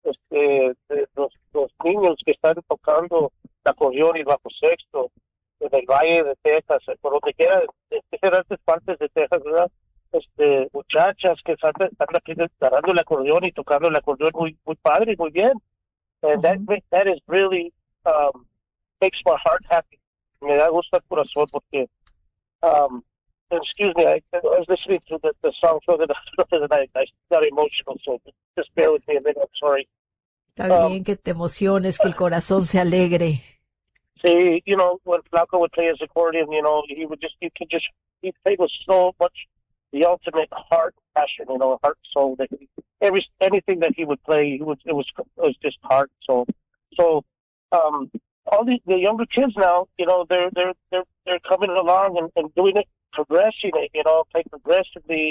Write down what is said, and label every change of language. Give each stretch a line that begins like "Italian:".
Spanish: Los niños que están tocando el acordeón y bajo sexto en el Valle de Texas, por donde quiera, en diferentes partes de Texas, ¿verdad? Muchachas que están aquí tocando el acordeón y tocando el acordeón muy, muy padre y muy bien.
English: That is really makes my heart happy. Me da gusto el corazón porque, excuse me, I was listening to the song for the night. I got emotional, so just bear with me a minute, I'm sorry.
Spanish: Está bien que te emociones, que el corazón se alegre.
English: Sí, you know, when Flaco would play his accordion, you know, he played with so much the ultimate heart passion, you know, heart soul. That anything that he would play, it was just heart soul. So all the younger kids now, you know, they're coming along and doing it, progressing it, you know, play progressively.